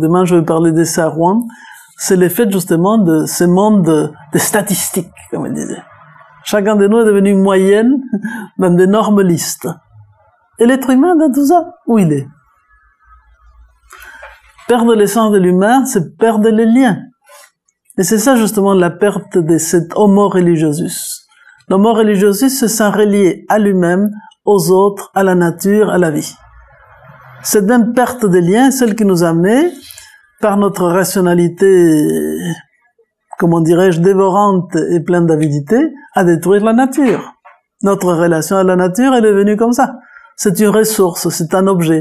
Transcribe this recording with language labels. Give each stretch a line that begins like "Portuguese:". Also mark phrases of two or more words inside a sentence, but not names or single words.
French: Demain, je vais parler de ça à Rouen. C'est l'effet justement de ce monde de statistiques, comme il disait. Chacun de nous est devenu une moyenne dans d'énormes listes. Et l'être humain, dans tout ça, où il est? Perdre l'essence de l'humain, c'est perdre les liens. Et c'est ça justement la perte de cet
Latin: homo religiosus.
French: L'
Latin: homo religiosus
French: se sent relié à lui-même, aux autres, à la nature, à la vie. Cette même perte de liens est celle qui nous a amené, par notre rationalité, comment dirais-je, dévorante et pleine d'avidité, à détruire la nature. Notre relation à la nature, elle est venue comme ça. C'est une ressource, c'est un objet.